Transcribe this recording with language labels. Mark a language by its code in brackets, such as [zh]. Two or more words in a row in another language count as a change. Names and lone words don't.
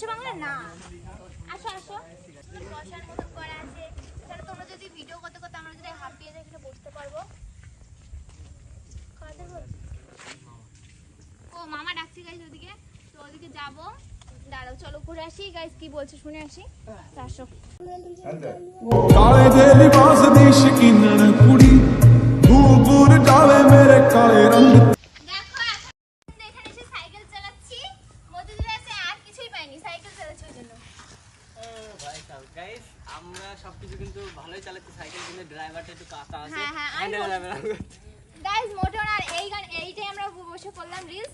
[bn] আরে না, আসো আসো, বসার মতো করা আছে। তাহলে তোমরা যদি ভিডিও করতে করতে আমরা যদি হাঁপিয়ে যাই, এখানে বসতে পারবো। ও মামা ডাকছি গাইস ওদিকে, তো ওদিকে যাবো। দাঁড়াও, চলো ঘুরে আসি। গাইস কি বলছে শুনে আসি। আসো। [pa] ਕਾਲੇ ਦੇ ਲਿਬਾਸ ਦੀ ਸ਼ਕੀਨਨ ਕੁੜੀ ਦੂਰ ਦੂਰ ਜਾਵੇ ਮੇਰੇ ਕਾਲੇ ਰੰਗ [bn] দেখো এখন এখানে এসে সাইকেল চালাচ্ছি, মধ্যে আছে আর কিছুই পাইনি, সাইকেল চালাচ্ছি ওই জন্য। ভাই সাহেব গাইস আমরা সবকিছু কিন্তু ভালোই চালাচ্ছি, সাইকেল কিন্তু ড্রাইভারটা একটু কাঁচা আছে। হ্যাঁ, হ্যাঁ, হ্যান্ডেল গাইস মোটর আর এইটাই আমরা বসে করলাম রিলস।